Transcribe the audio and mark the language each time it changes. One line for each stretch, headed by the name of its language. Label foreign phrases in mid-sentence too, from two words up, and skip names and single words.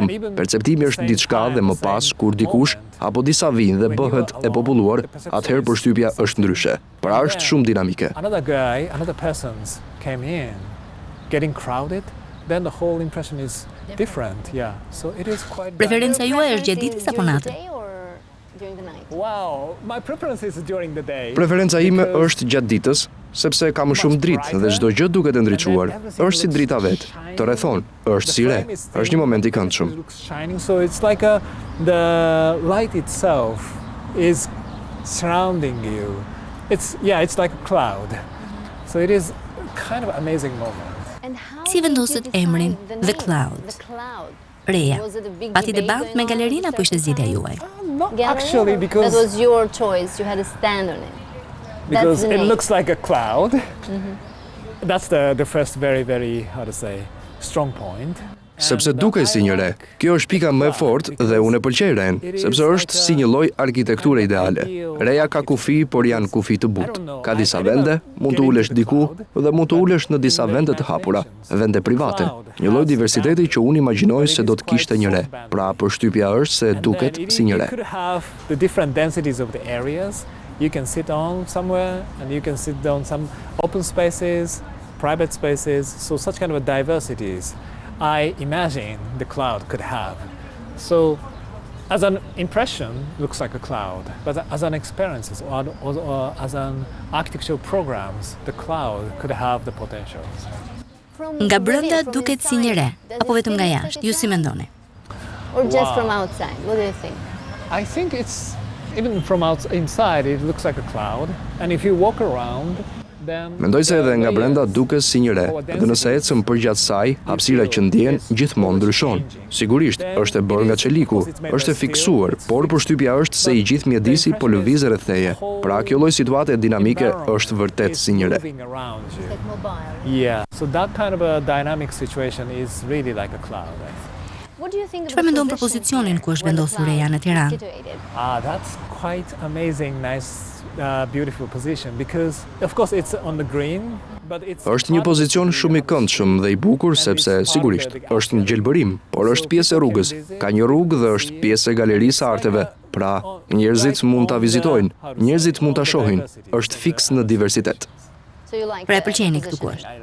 Albanian: Perceptimi është diçka dhe më pas kur dikush apo disa vinë dhe bëhet e populluar, atëherë përshtypja është ndryshe. Pra është shumë dinamike.
English: Another person came in, getting crowded. Then the whole impression is different, So it is quite.
Albanian: Preferenca juaj është gjatë ditës apo natën?
English: Wow, my preference is during the day.
Albanian: Preferenca ime është gjatë ditës, sepse ka më shumë dritë dhe çdo gjë duket e ndriçuar. Është si drita vet. Të rrethon, është si re. Është një moment i këndshëm.
English: So it's like the light itself is surrounding you. It's like a cloud. So it is kind of amazing moment.
Albanian: Si vendoset emrin The Cloud? Reja, pati debat me galerinë apo ishte zgjedhja juaj?
English: Actually, because that was your choice, you had a stand on it. Because it looks like a cloud. That's the first very strong point.
Albanian: Sepse dukej si një re. Kjo është pika më e fortë dhe unë e pëlqej ren, sepse është si një lloj arkitekture ideale. Reja ka kufi, por janë kufi të butë. Ka disa vende, mund të ulesh diku dhe mund të ulesh në disa vende të hapura, vende private. Një lloj diversiteti që unë imagjinoj se do të kishte një re. Pra përshtypja është se duket si një re.
English: The different densities of the areas. You can sit on somewhere and you can sit on some open spaces, private spaces, so such kind of diversities. I imagine the cloud could have. So, as an impression, looks like a cloud, but as an experience or as an architectural programs, the cloud could have the potentials.
Albanian: Nga brenda duket si një re, apo vetëm nga jashtë? Ju si mendoni?
English: Or just from outside? What do you think? I think it's even from inside it looks like a cloud, and if you walk around,
Albanian: Mendoj se edhe nga brenda duket si një re, dhe nëse ecëm përgjatë saj, hapësira që ndjen gjithmonë ndryshon. Sigurisht, është e bërë nga çeliku, është e fiksuar, por përshtypja është se i gjithë mjedisi po lëviz rreth teje. Pra kjo lloj situate dinamike është vërtet si një re.
English: Yeah, so that kind of a dynamic situation is really like a cloud.
Albanian: Çfarë mendon për pozicionin ku është vendosur Reja në Tiranë?
English: That's quite amazing, nice, beautiful position because of course it's on the green, but it's
Albanian: Është një pozicion shumë i këndshëm dhe i bukur sepse sigurisht është një gjelbërim, por është pjesë e rrugës. Ka një rrugë dhe është pjesë e galerisë së arteve. Pra, njerëzit mund ta vizitojnë, njerëzit mund ta shohin. Është fiks në diversitet. Pra e pëlqeni këtu ku është?